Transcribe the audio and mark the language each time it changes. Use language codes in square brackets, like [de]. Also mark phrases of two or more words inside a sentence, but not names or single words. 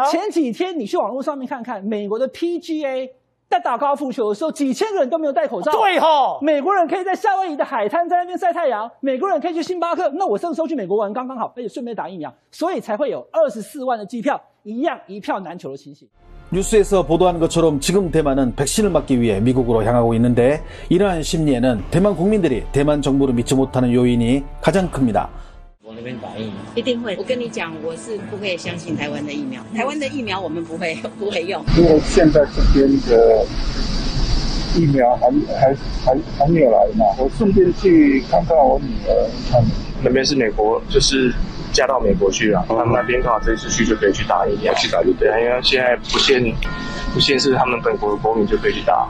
[zh] 前几天你去网络上面看看，美国的 PGA 在打高尔夫球的时候，几千个人都没有戴口罩。对吼，美国人可以在夏威夷的海滩在那边晒太阳，美国人可以去星巴克。那我这个时候去美国玩刚刚好，而且顺便打疫苗，所以才会有24万的机票，一样一票难求的情形。 [ko] 뉴스에서 보도한 것처럼 지금 대만은 백신을 맞기 위해 미국으로 향하고 있는데 이러한 심리에는 대만 국민들이 대만 정부를 믿지 못하는 요인이 가장 큽니다. [zh] 我那边打疫苗一定会。我跟你讲，我是不会相信台湾的疫苗，台湾的疫苗我们不会用。因为现在这边的疫苗还没有来嘛，我顺便去看看我女儿。那边是美国，就是嫁到美国去了，他们那边刚好这一次去就可以去打疫苗，去打就对，因为现在不限是他们本国的国民就可以去打。